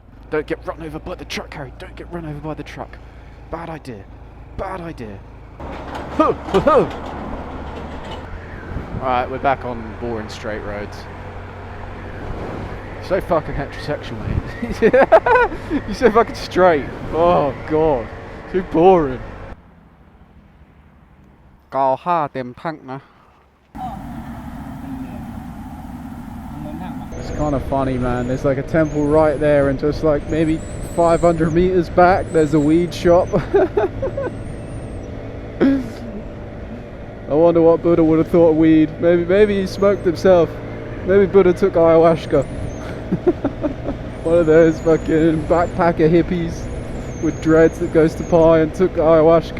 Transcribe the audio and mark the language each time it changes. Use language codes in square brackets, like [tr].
[en] Don't get run over by the truck, Harry. Don't get run over by the truck. Bad idea. Bad idea. Alright, we're back on boring straight roads. So fucking heterosexual, mate. You're so fucking straight. Oh god. Too boring. [th] 95 เต็มแท็งค์นะ [en] It's kind of funny, man. There's like a temple right there, and just like maybe 500 meters back, there's a weed shop. I wonder what Buddha would have thought of weed. Maybe he smoked himself. Maybe Buddha took ayahuasca. One of those fucking backpacker hippies with dreads that goes to Pi and took ayahuasca.